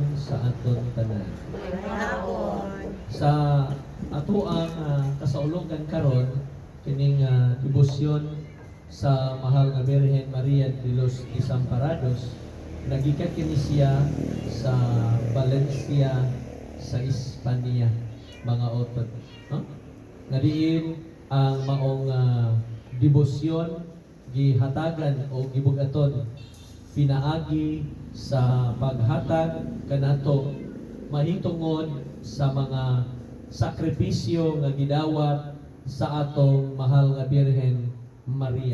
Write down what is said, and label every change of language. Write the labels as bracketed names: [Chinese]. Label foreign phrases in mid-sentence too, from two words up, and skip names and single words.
[Cebuano] sa aton tanan. Manahon. Sa ato ang kasaulogan karon kining debosyon sa mahal nga Birhen Maria de los Desamparados, nagikan kini siya sa Valencia sa Espanya, mga otot, no? Nga diin ang maong debosyon gihatagan o gibugaton pinaagi sa paghatag kanato mahitungod sa mga sakripisyo nga gidawat sa atong mahal nga Birhen Maria.